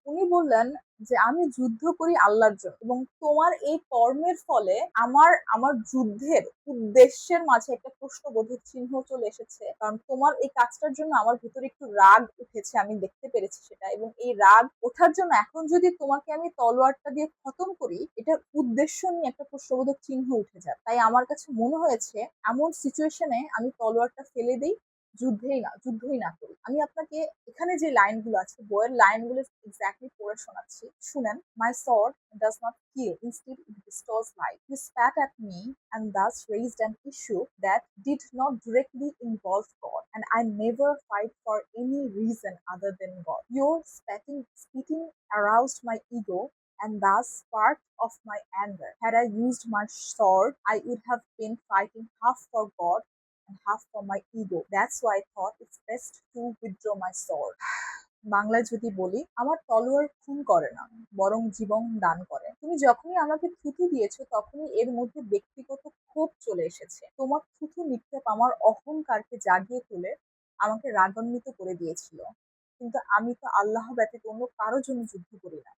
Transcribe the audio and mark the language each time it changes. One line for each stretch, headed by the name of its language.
Bangla: উনি বললেন যে আমি যুদ্ধ করি আল্লাহর জন্য এবং তোমার এই কর্মের ফলে আমার আমার যুদ্ধের উদ্দেশ্যের মাঝে একটা প্রশ্নবোধক চিহ্ন চলে এসেছে, কারণ তোমার এই কাজটার জন্য আমার ভিতরে একটু রাগ উঠেছে, আমি দেখতে পেরেছি সেটা, এবং এই রাগ ওঠার জন্য এখন যদি তোমাকে আমি তলোয়ারটা দিয়ে খতম করি, এটার উদ্দেশ্য নিয়ে একটা প্রশ্নবোধক চিহ্ন উঠে যায়। তাই আমার কাছে মনে হয়েছে এমন সিচুয়েশনে আমি তলোয়ারটা ফেলে দিই, যুদ্ধই না করি। আমি আপনাকে এখানে যে লাইনগুলো আছে, বইয়ের লাইনগুলো এক্স্যাক্টলি পড়ে শোনাচ্ছি, শুনেন।
English: My sword does not kill, instead it bestows life. You spat at me and thus raised an issue that did not directly involve God, and I never fight for any reason other than God. Your spitting aroused my ego and thus part of my anger. Had I used my sword, I would have been fighting half for God and half for my ego. That's why I thought it's best to withdraw my sword.
Bangla: বাংলায় যদি বলি, আমার তলোয়ার খুন করে না, বরং জীবন দান করে। তুমি যখনই আমাকে থুতু দিয়েছো তখনই এর মধ্যে ব্যক্তিগত ক্ষোভ চলে এসেছে। তোমার থুতু নিক্ষেপ আমার অহংকারকে জাগিয়ে তুলে আমাকে রাগান্বিত করে দিয়েছিল, কিন্তু আমি তো আল্লাহ ব্যতীত অন্য কারোর জন্য যুদ্ধ করি না।